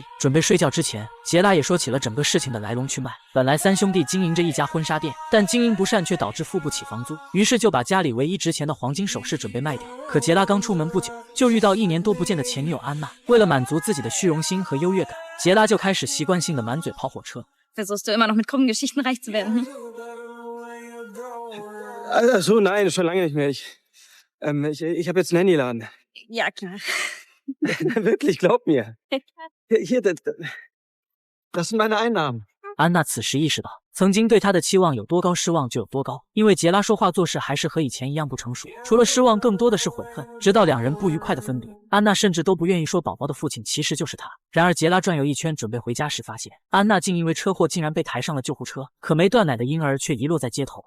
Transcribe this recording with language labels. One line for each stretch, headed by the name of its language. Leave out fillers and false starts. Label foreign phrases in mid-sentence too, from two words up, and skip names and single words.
Chinese: 准备睡觉之前，杰拉也说起了整个事情的来龙去脉。本来3兄弟经营着一家婚纱店，但经营不善却导致付不起房租，于是就把家里唯一值钱的黄金首饰准备卖掉。可杰拉刚出门不久，就遇到1年多不见的前女友安娜。为了满足自己的虚荣心和优越感，杰拉就开始习惯性的满嘴跑火车。
German: Versuchst du immer noch mit krummen Geschichten reich zu werden? So, nein, schon lange nicht mehr. Ich habe jetzt einen Handyladen. Ja, klar. Wirklich, glaub mir. Hier, das sind meine Einnahmen.
Chinese: 安娜此时意识到，曾经对他的期望有多高，失望就有多高。因为杰拉说话做事还是和以前一样不成熟，除了失望，更多的是悔恨。直到2人不愉快的分别，安娜甚至都不愿意说宝宝的父亲其实就是他。然而杰拉转悠一圈准备回家时，发现安娜竟因为车祸竟然被抬上了救护车，可没断奶的婴儿却遗落在街头。